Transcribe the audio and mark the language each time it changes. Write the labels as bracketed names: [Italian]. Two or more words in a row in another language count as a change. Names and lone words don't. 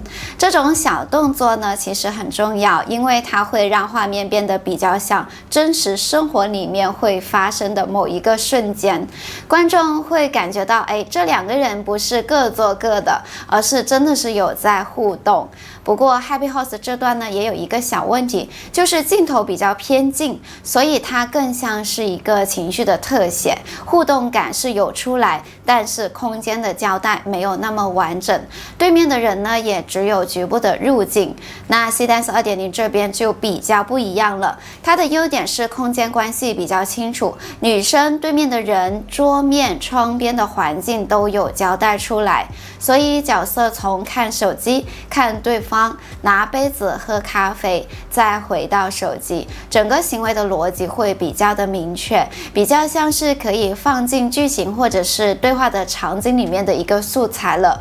[Chinese] 這種小動作呢，其實很重要，因為它會讓畫面變得比較像真實生活裡面會發生的某一個瞬間，觀眾會感覺到，哎，這兩個人不是各做各的，而是真的是有在互動。不過 Happy Horse 這段呢，也有一個小問題，就是鏡頭比較偏近，所以它更像是一個情緒的特寫，互動感是有出來，但是空間的交代沒有那麼完整，對面的人呢也只有局部的入鏡。那 C Dance 2.0 這邊就比較不一樣了，它的優點是空間關係比較清楚，女生對面的人、桌面、窗邊的環境都有交代出來，所以角色從看手機、看對方、拿杯子喝咖啡，再回到手機，整個行為的邏輯會比較的明確，比較像是可以放進劇情或者是對話的場景裡面的一個素材了。